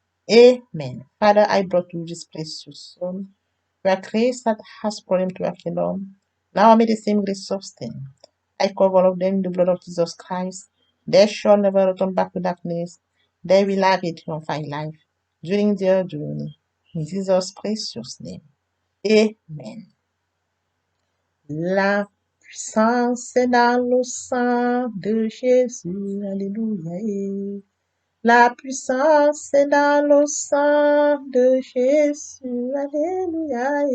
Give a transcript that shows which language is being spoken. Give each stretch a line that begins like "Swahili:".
English: Amen. Father, I brought you this precious soul. You are grace that has brought him to your kingdom. Now may the same grace sustain. I cover all of them in the blood of Jesus Christ. They shall never return back to darkness. They will have a triumphant life during their journey. In Jesus' precious name. Amen.
French: La puissance est dans le sang de Jésus. Alléluia. La puissance est dans le sang de Jésus. Alléluia.